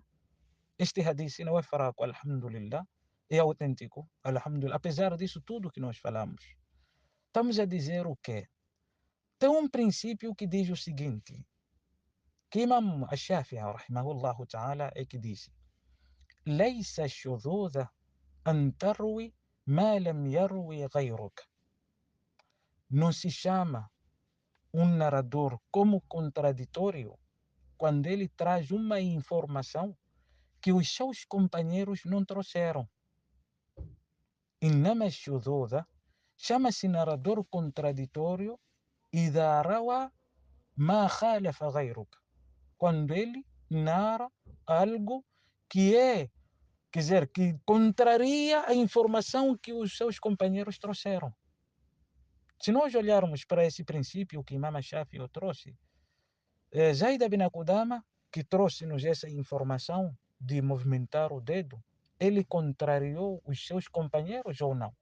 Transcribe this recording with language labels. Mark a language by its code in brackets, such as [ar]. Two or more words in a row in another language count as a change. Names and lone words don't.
[pt] Este hadith não é fraco, alhamdulillah. É autêntico, alhamdulillah. Apesar disso tudo que nós falamos. Estamos a dizer o quê? Tem um princípio que diz o seguinte, que Imam Ash-Shafi'i, [ar] رحمه الله تعالى, [pt] é que disse [ar] ليس الشذوذ أن تروي ما لم يروي غيرك. [pt] Não se chama um narrador como contraditório quando ele traz uma informação que os seus companheiros não trouxeram. [ar] إنما الشذوذ [pt] chama-se narrador contraditório [ar] إذا روى ما خالف غيرك. [pt] Quando ele narra algo que quer dizer, que contraria a informação que os seus companheiros trouxeram. Se nós olharmos para esse princípio que Imam Shafi'i trouxe, Zaid bin Qudama, que trouxe-nos essa informação de movimentar o dedo, ele contrariou os seus companheiros ou não?